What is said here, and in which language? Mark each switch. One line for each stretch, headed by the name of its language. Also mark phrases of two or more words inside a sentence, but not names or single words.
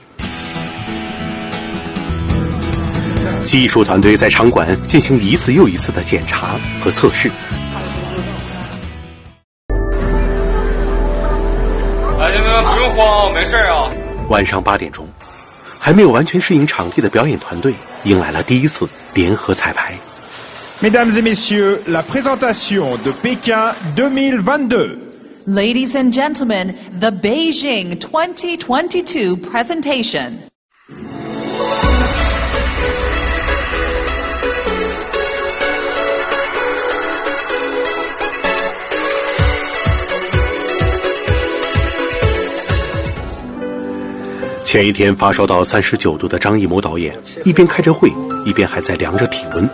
Chinese: 技术团队在场馆进行一次又一次的检查和测试。来，兄弟们不用慌，没事啊。晚上8点钟，还没有完全适应场地的表演团队迎来了第1次联合彩排。
French: Mesdames et messieurs, la présentation de Pékin 2022.
English: Ladies and gentlemen, the Beijing 2022 presentation.
Chinese: 前一天发烧到39度的张艺谋导演，一边开着会，一边还在量着体温。